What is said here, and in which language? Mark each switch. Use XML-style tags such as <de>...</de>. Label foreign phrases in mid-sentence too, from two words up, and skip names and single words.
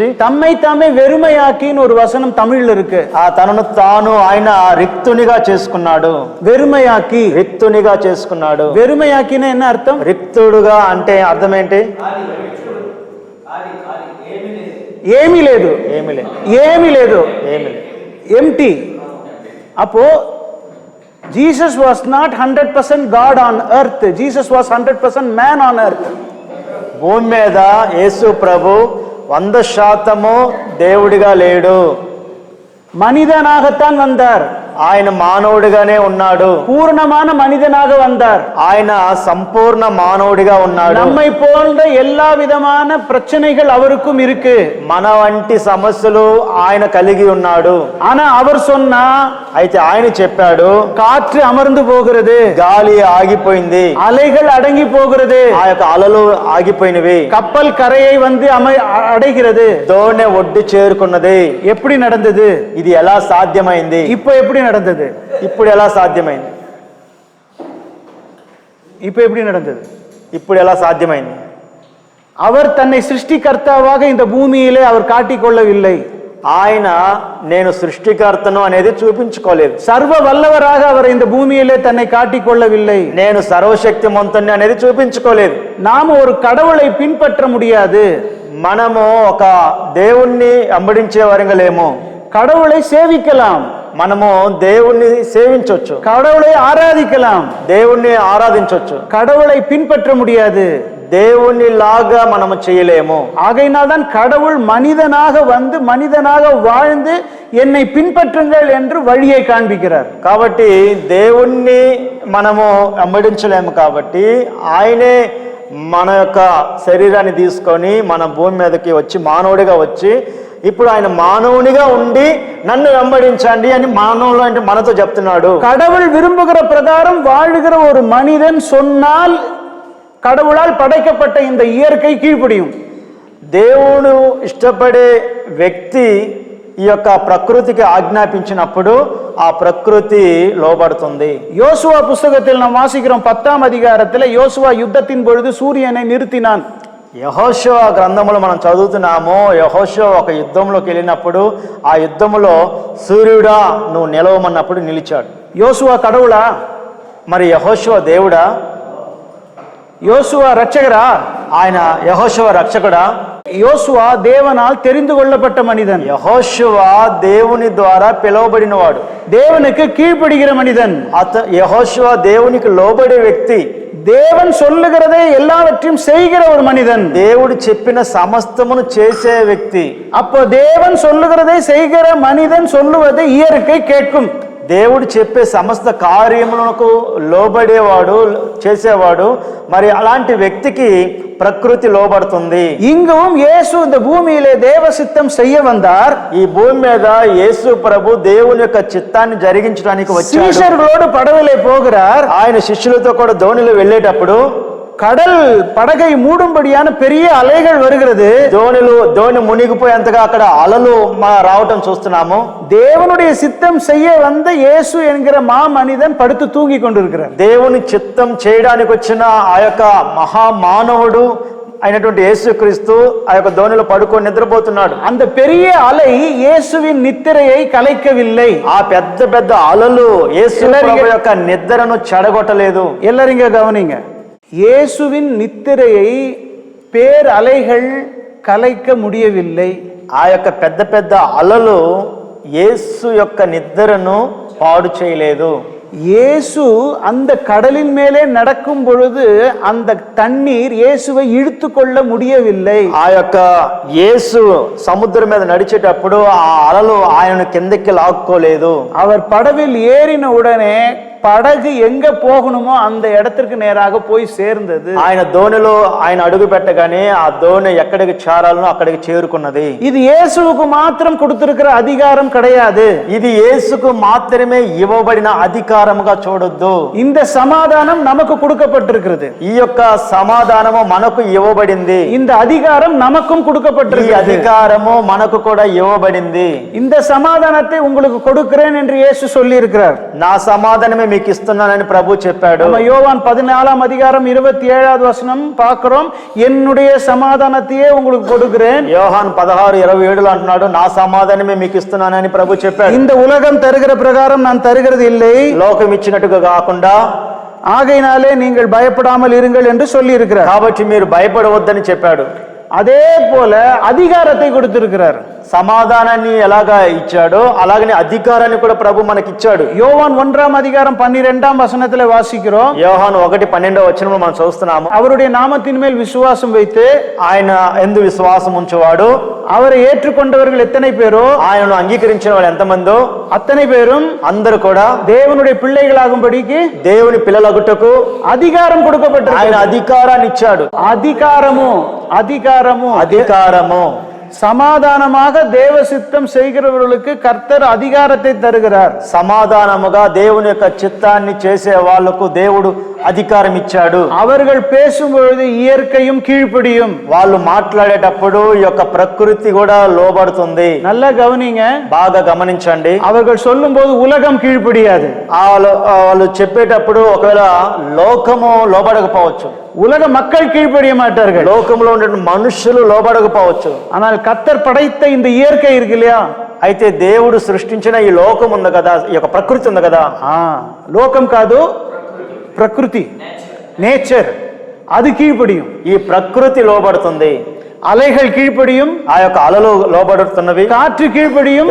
<ta>தம்மை தாமே வெறுமையாக்கின்னு ஒரு வசனம் தமிழ்ல இருக்கு.</ta> <te>ఆ తనను తాను ఆయన రిక్తునిగా చేసుకున్నాడు.</te> <ta>வெறுமையாக்கி,</ta> <te>రిక్తునిగా చేసుకున్నాడు.</te> <ta>வெறுமையாக்கினா என்ன அர்த்தம்?</ta> <te>రిక్తుడుగా అంటే అర్థం ఏంటి? ఏమీ లేదు, ఏమీ లేదు, ఏమీ లేదు, ఏమీ లేదు, ఎంటీ.</te> <en>அப்போ Jesus was not 100% God on earth. Jesus was 100% man on earth.</en> <te>భూమి మీద యేసు ప్రభు 100% దేవుడిగా లేడు.</te> <ta>மனிதனாகத்தான் வந்தார்.</ta> <te>ఆయన మానవుడిగానే ఉన్నాడు.</te> <ta>பூர்ணமான மனிதனாக வந்தார்.</ta> <te>ఆయన సంపూర్ణ మానవుడిగా ఉన్నాడు.</te> <ta>நம்மை போன்ற எல்லா விதமான பிரச்சனைகள் அவருக்கும் இருக்கு.</ta> <te>మన వంటి సమస్యలు ఆయన కలిగి ఉన్నాడు.</te> <ta>ஆனா அவர் சொன்னா,</ta> <te>అయితే ఆయన చెప్పాడు,</te> <ta>காற்று అమர்ந்து போகிறது,</ta> <te>గాలి ఆగిపోయింది,</te> <ta>அலைகள் అடங்கி போகிறது,</ta> <te>ఆ యొక్క అలలు ఆగిపోయినవి,</te> <ta>கப்பல் கரையை வந்து அடைகிறது.</ta> <te>దోణి ఒడ్డు చేరుకున్నది.</te> <ta>எப்படி நடந்தது?</ta> <te>ఇది ఎలా సాధ్యమైంది?</te> <ta>இப்போ எப்படி நடந்தது?</ta> <te>ఇప్పుడు ఎలా సాధ్యమైంది?</te> <ta>இப்போ எப்படி நடந்தது?</ta> <te>ఇప్పుడు ఎలా సాధ్యమైంది?</te> <ta>அவர் தன்னை சிருஷ்டிகர்த்தாவாக இந்த பூமியிலே அவர் காட்டிக்கொள்ளவில்லை.</ta> <te>ఆయన నేను సృష్టికర్తను అనేది చూపించుకోలేదు.</te> <ta>சர்வ வல்லவராக அவர் இந்த பூமியிலே தன்னை காட்டிக்கொள்ளவில்லை.</ta> <te>నేను సర్వశక్తిమంతుని అనేది చూపించుకోలేదు.</te> <ta>நாம் ஒரு கடவுளை பின்பற்ற முடியாது.</ta> <te>మనము ఒక దేవుణ్ణి అంబడించే వారంగలేము.</te> <ta>கடவுளை சேவிக்கலாம்,</ta> <te>మనము దేవుణ్ణి సేవించవచ్చు,</te> <ta>கடவுளை ஆராதிக்கலாம்,</ta> <te>దేవుణ్ణి ఆరాధించవచ్చు.</te> <ta>கடவுளை பின்பற்ற முடியாது.</ta> <te>దేవుని లాగా మనము చేయలేము.</te> <ta>ஆகையினால்தான் கடவுள் மனிதனாக வந்து மனிதனாக வாழ்ந்து என்னை பின்பற்றுங்கள் என்று வழியை காண்பிக்கிறார்.</ta> <te>కాబట్టి దేవుణ్ణి మనము అంబడించలేము. కాబట్టి ఆయనే మన యొక్క శరీరాన్ని తీసుకొని మన భూమి మీదకి వచ్చి మానవుడిగా వచ్చి ఇప్పుడు ఆయన మానవునిగా ఉండి నన్ను వెంబడించండి అని మానవులు అంటే మనతో చెప్తున్నాడు.</te> <ta>கடவுள் விரும்புகிற பிரகாரம் வாழுகிற ஒரு மனிதன் சொன்னால் கடவுளால் படைக்கப்பட்ட இந்த இயற்கை கீழ்ப்படியும்.</ta> <te>దేవుడు ఇష్టపడే వ్యక్తి ఈ యొక్క ప్రకృతికి ఆజ్ఞాపించినప్పుడు ఆ ప్రకృతి లోబడుతుంది.</te> <ta>யோசுவா புஸ்தகத்தில் நாம் வாசிக்கிறோம் 10ஆம் அதிகாரத்தில் யோசுவா யுத்தத்தின் பொழுது சூரியனை நிறுத்தினான்.</ta> <te>యెహోషువ గ్రంథములో మనం చదువుతున్నాము. యెహోషువ ఒక యుద్ధంలోకి వెళ్ళినప్పుడు ఆ యుద్ధములో సూర్యుడా నువ్వు నిలవమన్నప్పుడు నిలిచాడు.</te> <ta>யோசுவா கடவுளா?</ta> <te>మరి యెహోషువ దేవుడా?</te> <ta>யோசுவா ரட்சகரா?</ta> <te>ఆయన యెహోషువ రక్షకుడా?</te> <ta>யோசுவா தேவனால் தெரிந்து கொள்ளப்பட்ட மனிதன்.</ta> <te>యెహోషువ దేవుని ద్వారా పిలువబడినవాడు,</te> <ta>தேவனுக்கு கீழ்ப்படுகிற மனிதன்.</ta> <te>యెహోషువ దేవునికి లోబడే వ్యక్తి,</te> <ta>தேவன் சொல்லுகிறதை எல்லாவற்றையும் செய்கிற ஒரு மனிதன்,</ta> <te>దేవుడు చెప్పిన సమస్తమును చేసే వ్యక్తి.</te> <ta>அப்போ தேவன் சொல்லுகிறதை செய்கிற மனிதன் சொல்லுவதை இயற்கை கேட்கும்.</ta> <te>దేవుడు చెప్పే సమస్త కార్యములకు లోబడేవాడు, చేసేవాడు. మరి అలాంటి వ్యక్తికి ప్రకృతి లోబడుతుంది.</te> <ta>இங்கும் இயேசு இந்த பூமியிலே தேவ சித்தம் செய்ய வந்தார்.</ta> <te>ఈ భూమి మీద యేసు ప్రభు దేవుని యొక్క చిత్తాన్ని జరిగించడానికి వచ్చాడు.</te> <ta>சீஷர்களோடு படவிலே போகிறார்.</ta> <te>ఆయన శిష్యులతో కూడా దోణిలో వెళ్ళేటప్పుడు</te> <ta>கடல் படகை மூடும்படியான பெரிய அலைகள் வருகிறது.</ta> <te>దోణి మునిగిపోయేంతగా అక్కడ అలలు రావటం చూస్తున్నాము.</te> <ta>தேவனுடைய சித்தம் செய்ய வந்த இயேசு என்கிற மாமனிதன் படுத்து தூங்கி கொண்டிருக்கிறார்.</ta> <te>దేవుని చిత్తం చేయడానికి వచ్చిన ఆ యొక్క మహామానవుడు అయినటువంటి యేసుక్రీస్తు ఆ యొక్క దోణిలో పడుకొని నిద్రపోతున్నాడు.</te> <ta>அந்த பெரிய அலை இயேசுவின் நித்திரையை கலைக்கவில்லை.</ta> <te>ఆ పెద్ద పెద్ద అలలు యేసు ప్రభు యొక్క నిద్రను చెడగొట్టలేదు.</te> <ta>எல்லாரும் இங்க கவனிங்க. இயேசுவின் நித்திரையை பேர் அலைகள் கலைக்க முடியவில்லை.</ta> <te>ఆ యొక్క పెద్ద పెద్ద అలలు యేసు యొక్క నిద్రను పాడు చేయలేదు.</te> <ta>இயேசு அந்த கடலின் மேலே நடக்கும் பொழுது அந்த தண்ணீர் இயேசுவை இழுத்து கொள்ள முடியவில்லை.</ta> <te>ఆ యొక్క యేసు సముద్రం మీద నడిచేటప్పుడు ఆ అలలు ఆయనను కిందకి లాక్కోలేదు.</te> <ta>அவர் పడవిல் ஏறின உடனே படகு எங்க போகணுமோ அந்த இடத்திற்கு நேராக போய் சேர்ந்தது.</ta> <te>ఆయన దోణిలో ఆయన అడుగు పెట్టగానే ఆ దోణి ఎక్కడికి చేరాలనో అక్కడికి చేరుకున్నది.</te> <ta>இது இயேசுவுக்கு மாத்திரம் கொடுத்திருக்கிற அதிகாரம் கிடையாது.</ta> <te>ఇది యేసుకు మాత్రమే ఇవ్వబడిన అధికారముగా చూడొద్దు.</te> <ta>இந்த சமாதானம் நமக்கு கொடுக்கப்பட்டிருக்கிறது.</ta> <te>ఈ యొక్క సమాధానము మనకు ఇవ్వబడింది.</te> <ta>இந்த அதிகாரம் நமக்கும்</ta> <te>ఈ</te> <ta>கொடுக்கப்பட்டிருக்கிறது.</ta> <te>అధికారము మనకు కూడా ఇవ్వబడింది.</te> <ta>இந்த சமாதானத்தை உங்களுக்கு கொடுக்கிறேன் என்று இயேசு சொல்லி இருக்கிறார்.</ta> <te>నా సమాధానమే మీకు ఇస్తున్నానని ప్రభు చెప్పాడు.</te> <ta>நம்ம யோவான் 14ஆம் அதிகாரம் 27வது வசனம் பார்க்கிறோம். என்னுடைய சமாதானத்தையே உங்களுக்கு கொடுக்கிறேன்.</ta> <te>యోహాను 16:27 అంటున్నాడు, నా సమాధానమే మీకు ఇస్తున్నానని ప్రభు చెప్పాడు.</te> <ta>இந்த உலகம் தருகிற பிரகாரம் நான் தருகிறது இல்லை,</ta> <te>లోకం ఇచ్చినట్టుగా కాకుండా</te> <ta>ஆகையினாலே நீங்கள் பயப்படாமல் இருங்கள் என்று சொல்லி இருக்கிறார்.</ta> <te>కాబట్టి మీరు భయపడవద్దని చెప్పాడు.</te> <ta>அதே போல அதிகாரத்தை கொடுத்திருக்கிறார்.</ta> <te>సమాధానాన్ని ఎలాగా ఇచ్చాడో అలాగనే అధికారాన్ని కూడా ప్రభు మనకి ఇచ్చాడు.</te> <ta>யோவான் 1ஆம் அதிகாரம் 12ஆம் வசனத்திலே வாசிக்கிறோம்.</ta> <te>యోహాను 1:12 వచనంలో మనం చూస్తున్నాము,</te> <ta>அவருடைய நாமத்தின் மேல் விசுவாசம் வைத்து</ta> <te>ఆయన ఎందు విశ్వాసం ఉంచువాడు,</te> <ta>அவரை ஏற்றுக்கொண்டவர்கள் எத்தனை பேரோ,</ta> <te>ఆయనను అంగీకరించిన వాళ్ళు ఎంతమందో</te> <ta>அத்தனை பேரும்</ta> <te>అందరూ కూడా</te> <ta>தேவனுடைய பிள்ளைகளாகும்படிக்கு</ta> <te>దేవుని పిల్లలగుటకు</te> <ta>அதிகாரம் கொடுக்கப்பட்டிருக்கிறது.</ta> <te>ఆయన అధికారాన్ని ఇచ్చాడు. అధికారము</te> <ta>சமாதானமாக தேவ சித்தம் செய்கிறவர்களுக்கு கர்த்தர் அதிகாரத்தை தருகிறார்.</ta> <te>సమాధానముగా దేవుని యొక్క చిత్తాన్ని చేసే వాళ్లకు దేవుడు అధికారం ఇచ్చాడు.</te> <ta>அவர்கள் பேசும்பொழுது இயற்கையும் கீழ்ப்படியும்.</ta> <te>వాళ్ళు మాట్లాడేటప్పుడు ఈ యొక్క ప్రకృతి కూడా లోబడుతుంది.</te> <ta>நல்லா கவனிங்க,</ta> <te>బాగా గమనించండి.</te> <ta>அவர்கள் சொல்லும் போது உலகம் கீழ்ப்படியாது.</ta> <te>వాళ్ళు చెప్పేటప్పుడు ఒకవేళ లోకము లోబడకపోవచ్చు,</te> <ta>உலக மக்கள் கீழ்ப்படிய மாட்டார்கள்,</ta> <te>లోకంలో ఉండే మనుషులు లోబడకపోవచ్చు.</te> <ta>ஆனால் கர்த்தர் படைத்த இந்த இயற்கை இருக்கு இல்லையா,</ta> <te>అయితే దేవుడు సృష్టించిన ఈ లోకం ఉంది కదా, ఈ యొక్క ప్రకృతి ఉంది కదా, లోకం కాదు ప్రకృతి, నేచర్, అది కీழ்పడిயும். ఈ ప్రకృతి లోబడుతుంది,</te> <ta>அலைகள் கீழ்ப்படியும்,</ta> <te>ఆ యొక్క అలలు లోబడుతున్నవి,</te> <ta>காற்று கீழ்ப்படியும்,</ta>